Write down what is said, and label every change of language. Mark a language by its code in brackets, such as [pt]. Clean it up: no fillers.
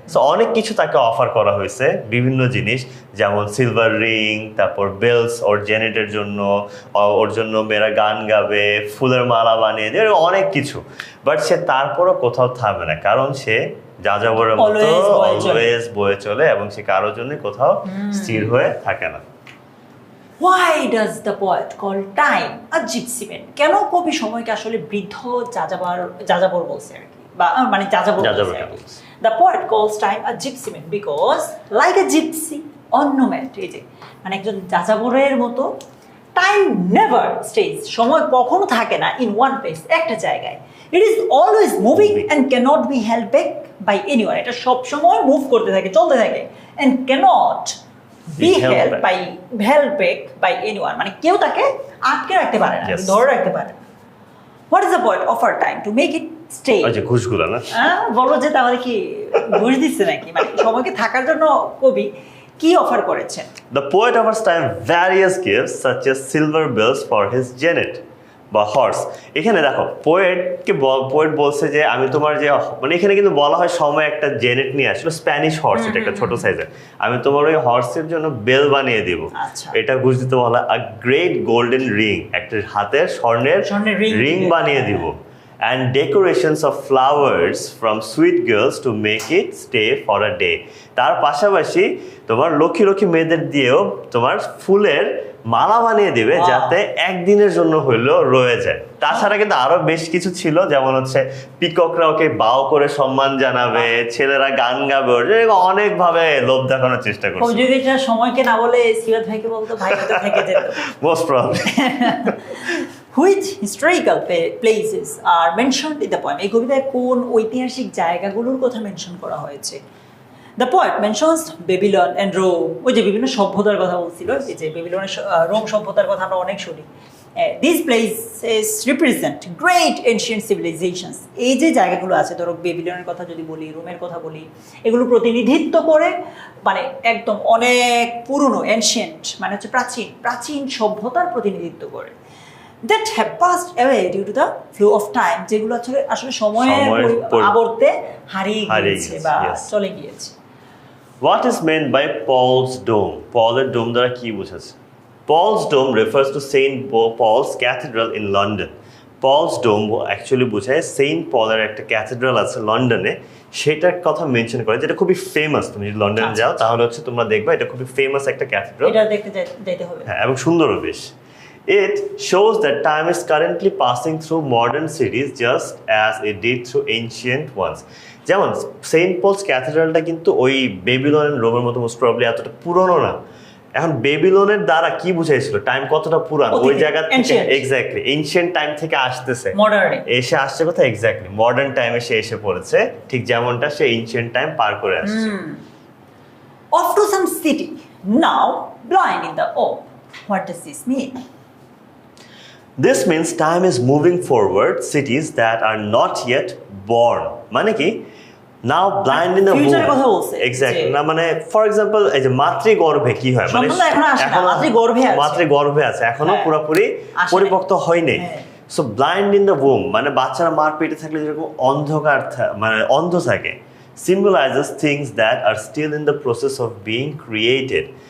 [bn] So অনেক কিছু তাকে অফার করা হয়েছে, বিভিন্ন জিনিস, যেমন সিলভার রিং, তারপর বেলস ওর জেনেটের জন্য, ওর জন্য মেয়েরা গান গাবে, ফুলের মালা বানিয়ে দেবে, অনেক কিছু। বাট সে তারপরও কোথাও থামবে না, কারণ সে যাযাবরের মতো অলওয়েজ বয়ে চলে এবং সে কারোর জন্য কোথাও স্থির হয়ে থাকে না। [en] Why does the poet call time a gypsy man? [bn] কেন কবি সময়কে আসলে বৃদ্ধ যাযাবর বলছে আর কি, বা মানে যাযাবর বলছে। [en] The poet calls time a gypsy man because like a gypsy or nomad, [bn] এই যে মানে একজন যাযাবরের মতো, [en] time never stays, [bn] সময় কখনো থাকে না [en] in one place, [bn] একটা জায়গায়। [en] It is always moving and cannot be held back by anyone. [bn] এটা সবসময় মুভ করতে থাকে, চলতে থাকে, [en] and cannot be held back by anyone, [bn] মানে কেউ তাকে আটকে রাখতে পারে না, ধরে রাখতে পারে না। [en] What is the point of our time to make it stay? [bn] আচ্ছা, ঘুষগুলো না বলো যে তাহলে কি ঘুষ দিচ্ছে নাকি, মানে সময়কে থাকার জন্য কবি কি অফার করেছেন? [en] The poet offers time various gifts such as silver bells for his genet বা horse. [bn] এখানে দেখো পোয়েট বলছে যে আমি তোমার যে, মানে এখানে কিন্তু বলা হয় সময় একটা জেনেট নিয়ে আসলে স্প্যানিশ হর্স, এটা একটা ছোট সাইজের, আমি তোমার ওই হর্সের জন্য বেল বানিয়ে দিব। এটা বুঝ দিতে বলা [en] a great golden ring, [bn] একটা হাতের স্বর্ণের রিং বানিয়ে দিব। [en] And decorations of flowers from sweet girls to make it stay for a day. [bn] তার পাশাপাশি তোমার লক্ষ্মী লক্ষ্মী মেয়েদের দিয়েও তোমার ফুলের মালা বানিয়ে দিবে যাতে একদিনের জন্য হইলেও রয়ে যায়। তাছাড়া কিন্তু আরো বেশ কিছু ছিল, যেমন হচ্ছে পিককরা ওকে বাও করে সম্মান জানাবে, ছেলেরা গান গাবে, অনেক ভাবে লোভ দেখানোর চেষ্টা করছে। যদি এটা সময়কে না বলে সিরাত ভাইকে বলতো, ভাই তো থেকে যেত [en] Most probably. Which historical places are mentioned in the poem? [bn] এই কবিতায় কোন ঐতিহাসিক জায়গাগুলোর কথা মেনশন করা হয়েছে? [en] The poet mentions Babylon and Rome. [bn] ওই যে বিভিন্ন সভ্যতার কথা বলছিল, এই যে বেবিলনের রোম সভ্যতার কথা আমরা অনেক শুনি। [en] These places represent great ancient civilizations. [bn] এই যে জায়গাগুলো আছে, ধরো বেবিলনের কথা যদি বলি, রোমের কথা বলি, এগুলো প্রতিনিধিত্ব করে মানে একদম অনেক পুরনো, এনশিয়েন্ট মানে হচ্ছে প্রাচীন সভ্যতার প্রতিনিধিত্ব করে। [en] That have passed away due to the flow of time, [bn] যেগুলো আসলে সময়ের আবর্তে হারিয়ে গিয়েছে বা চলে গিয়েছে। [en] What is meant by Paul's Dome? [bn] পলের ডোম দ্বারা কি বোঝাচ্ছে? [en] Paul's Dome refers to Saint Paul's Cathedral in London. [bn] Paul's Dome actually বোঝায় সেন্ট পলের একটা ক্যাথেড্রাল আছে লন্ডনে, সেটার কথা মেনশন করে, যেটা খুবই ফেমাস। তুমি যদি লন্ডনে যাও তাহলে হচ্ছে তোমরা দেখবা এটা খুবই ফেমাস একটা ক্যাথেড্রাল, এটা দেখতে যেতে হবে। হ্যাঁ, এবং সুন্দরও বেশ। [en] It shows that time is currently passing through modern cities just as it did through ancient ones. [bn] যেমন সেন্ট পলস ক্যাথেড্রালটা কিন্তু ওই বেবিলন এন্ড রোমের মতো মোস্ট প্রবাবলি এতটা পুরনো না। এখন বেবিলনের দ্বারা কি বুঝাইছিল টাইম কতটা পুরানো, ওই জায়গা থেকে এক্স্যাক্টলি এনশিয়েন্ট টাইম থেকে আসতেছে মডার্নে এসে আসছে কোথায়, এক্স্যাক্টলি মডার্ন টাইমে সে এসে পড়েছে, ঠিক যেমনটা সে এনশিয়েন্ট টাইম পার করে আসছে। [en] Off to some city now blind in the orb. What does this mean? This means time is moving forward cities that are not yet born. [bn] মানে কি, [en] now blind in the [bn] future কথা বলছে exactly না, মানে for example এই যে মাতৃগর্ভে কি হয়, মানে এখনো মাতৃগর্ভে আছে, এখনো পুরোপুরি পরিপক্ত হয়নি। So [en] blind in the womb [bn] মানে বাচ্চারা মার পেটে থাকলে যেরকম অন্ধকার মানে অন্ধ থাকে, [en] symbolizes things that are still in the process of being created.